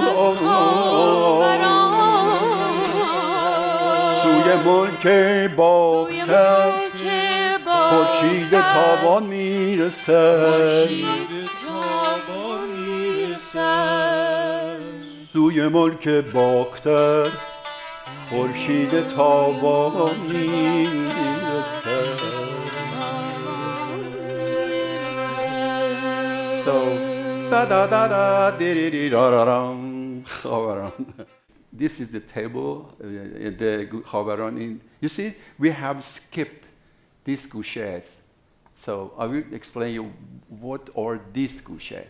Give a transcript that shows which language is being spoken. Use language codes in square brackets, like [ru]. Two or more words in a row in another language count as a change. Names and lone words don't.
[fa] سوی ملک باختر خورشید تابان میرسد سوی ملک باختر خورشید تابان میرسد. So da da da da di di di da da da Khavaran. [en] This is the table, the Khavaran. You see, we have skipped these gouches. So I will explain you what are these gouches.